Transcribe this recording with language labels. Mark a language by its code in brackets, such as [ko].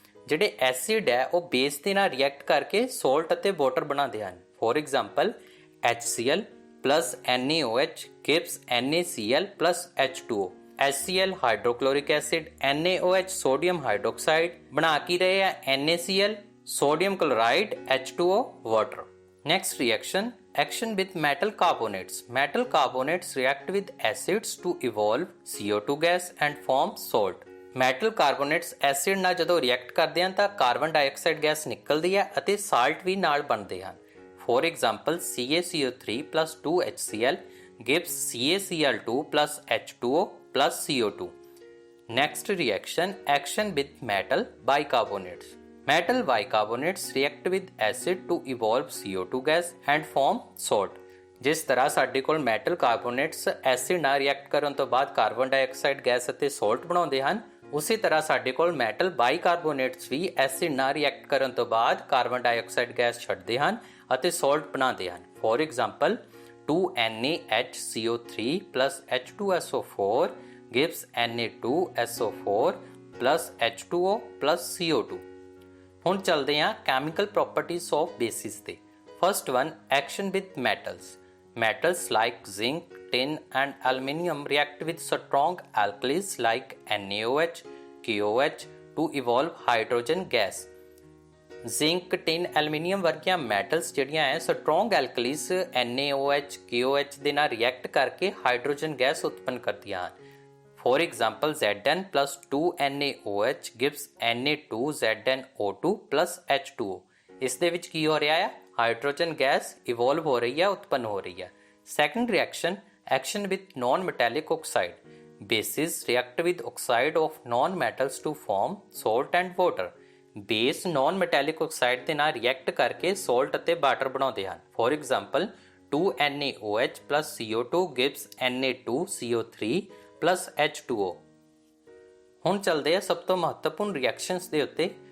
[pa] ਜਿਹੜੇ ਐਸਿਡ ਹੈ ਉਹ ਬੇਸ ਦੇ ਨਾਲ ਰਿਐਕਟ ਕਰਕੇ ਸੋਲਟ ਅਤੇ ਵਾਟਰ ਬਣਾਉਂਦੇ ਹਨ। [en] For example HCl plus NaOH gives NaCl plus H2O. [pa] HCl ਹਾਈਡਰੋਕਲੋਰਿਕ acid, NaOH sodium hydroxide ਬਣਾ ਕੇ ਰਹੇ ਆ NaCl, sodium chloride, H2O, water. [en] Next reaction, action with metal carbonates. Metal carbonates react with acids to evolve CO2 gas and form salt. [pa] Metal carbonates acid ਨਾਲ ਜਦੋਂ react ਕਰਦੇ ਹਨ ਤਾਂ carbon dioxide gas ਨਿਕਲਦੀ ਹੈ ਅਤੇ ਸਾਲਟ ਵੀ ਨਾਲ ਬਣਦੇ ਹਨ। [en] For example CaCO3 plus 2HCl gives CaCl2 plus H2O plus CO2. Next reaction, action with metal bicarbonates. Metal bicarbonates react with acid to evolve CO2 gas and form salt. [pa] ਜਿਸ ਤਰ੍ਹਾਂ ਸਾਡੇ ਕੋਲ ਮੈਟਲ ਕਾਰਬੋਨੇਟਸ ਐਸਿਡ ਨਾਲ react ਕਰਨ ਤੋਂ ਬਾਅਦ carbon dioxide gas ਅਤੇ salt ਬਣਾਉਂਦੇ ਹਨ, ਉਸੇ ਤਰ੍ਹਾਂ ਸਾਡੇ ਕੋਲ ਮੈਟਲ ਬਾਈਕਾਰਬੋਨੇਟਸ ਵੀ ਐਸਿਡ ਨਾਲ ਰਿਐਕਟ ਕਰਨ ਤੋਂ ਬਾਅਦ ਕਾਰਬਨ ਡਾਈਆਕਸਾਈਡ ਗੈਸ ਛੱਡਦੇ ਹਨ ਅਤੇ ਸੋਲਟ ਬਣਾਉਂਦੇ ਹਨ। [en] For example 2NaHCO3 plus H2SO4 gives Na2SO4 plus H2O plus CO2। [pa] ਹੁਣ ਚੱਲਦੇ ਹਾਂ [en] chemical properties of bases [pa] ਤੇ। [en] First one, action with metals. Metals like zinc, tin and aluminium react with strong alkalis like NaOH, KOH to evolve hydrogen gas. [pa] Zinc, tin, aluminium ਵਰਗੀਆਂ metals ਜਿਹੜੀਆਂ ਹੈ strong ਐਲਕਲੀਸ NaOH, KOH ਦੇ ਨਾਲ react ਕਰਕੇ hydrogen gas ਉਤਪੰਨ ਕਰਦੀਆਂ ਹਨ। [en] For example Zn plus 2NaOH gives Na2ZnO2 plus H2O। [pa] ਇਸ ਦੇ ਵਿੱਚ ਕੀ ਹੋ ਰਿਹਾ ਹੈ? ਹਾਈਡਰੋਜਨ ਗੈਸ ਇਵੋਲਵ ਹੋ ਰਹੀ ਹੈ, ਉਤਪੰਨ ਹੋ ਰਹੀ ਹੈ। [en] Second reaction, action with non metallic oxide. Bases react with oxide of non-metals to form salt and water। [pa] Base ਨॉन metallic oxide ਦੇ ਨਾਲ ਰਿਐਕਟ ਕਰਕੇ ਸੋਲਟ ਅਤੇ ਵਾਟਰ ਬਣਾਉਂਦੇ ਹਨ। [en] For example 2NaOH plus CO2 gives Na2CO3 plus H2O। [pa] ਹੁਣ ਚੱਲਦੇ ਆ ਸਭ ਤੋਂ ਮਹੱਤਵਪੂਰਨ ਰਿਐਕਸ਼ਨਸ ਦੇ ਉੱਤੇ।